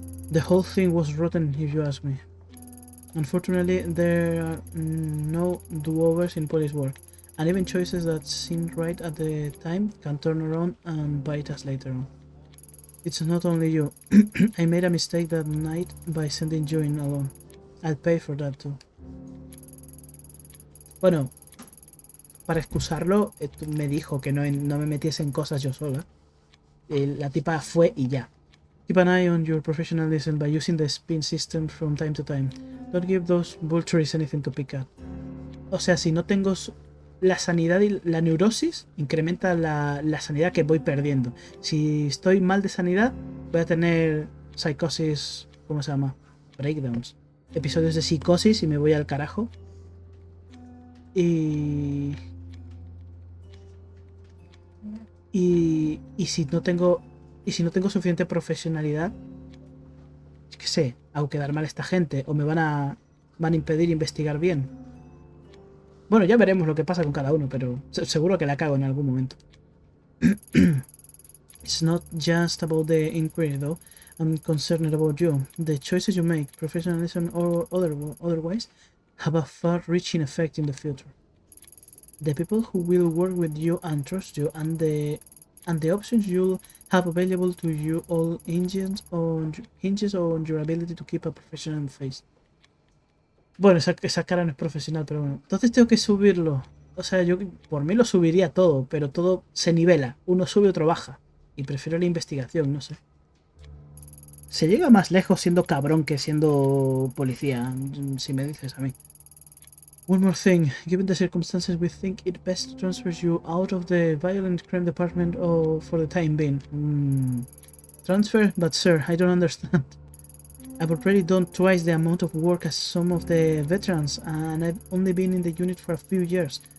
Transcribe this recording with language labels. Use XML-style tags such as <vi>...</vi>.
<en>The whole thing was rotten, if you ask me. Unfortunately, there are no do-overs in police work, and even choices that seemed right at the time can turn around and bite us later on. It's not only you. I made a mistake that night by sending you in alone. I'll pay for that too.</en> <es>Bueno, para excusarlo, me dijo que no me metiese en cosas yo sola. La tipa fue y ya.</es> <en>Keep an eye on your professionalism by using the spin system from time to time. Don't give those vultures anything to pick at.</en> <es>O sea, si no tengo la sanidad y la neurosis, incrementa la sanidad que voy perdiendo. Si estoy mal de sanidad, voy a tener psicosis, ¿cómo se llama? Breakdowns. Episodios de psicosis y me voy al carajo. Y... Y si no tengo... Y si no tengo suficiente profesionalidad, qué sé, hago quedar mal a esta gente o me van a impedir investigar bien. Bueno, ya veremos lo que pasa con cada uno, pero seguro que la cago en algún momento.</es> <en>It's not just about the inquiry, though. I'm concerned about you. The choices you make, professionalism or otherwise, have a far-reaching effect in the future. The people who will work with you and trust you, and the options you'll have available to you all hinges on your ability to keep a professional face.</en> <es>Bueno, esa cara no es profesional, pero bueno. Entonces tengo que subirlo. O sea, yo por mí lo subiría todo, pero todo se nivela. Uno sube, otro baja. Y prefiero la investigación, no sé. Se llega más lejos siendo cabrón que siendo policía, si me dices a mí.</es> <en>One more thing. Given the circumstances, we think it best transfers you out of the violent crime department for the time being. Transfer? But sir, I don't understand. I've already done twice the amount of work as some of the veterans, and I've only been in the unit for a few years.</en>